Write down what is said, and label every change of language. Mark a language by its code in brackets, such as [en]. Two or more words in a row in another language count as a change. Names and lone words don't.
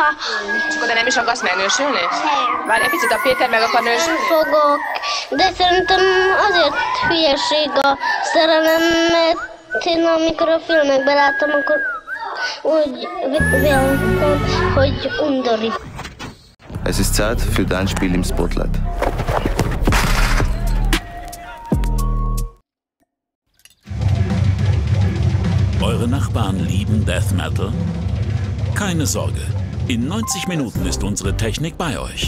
[hu] És akkor de nem is akarsz megnősülni? Várj egy picit, a Péter meg akar nősülni? Fogok, de szerintem azért hülyeség a szerelem, mert én amikor a filmekben láttam, akkor úgy véltem, hogy undorít. [de] Es ist Zeit für dein Spiel im Spotlight. Eure Nachbarn lieben Death Metal? Keine Sorge, in 90 Minuten ist unsere Technik bei euch.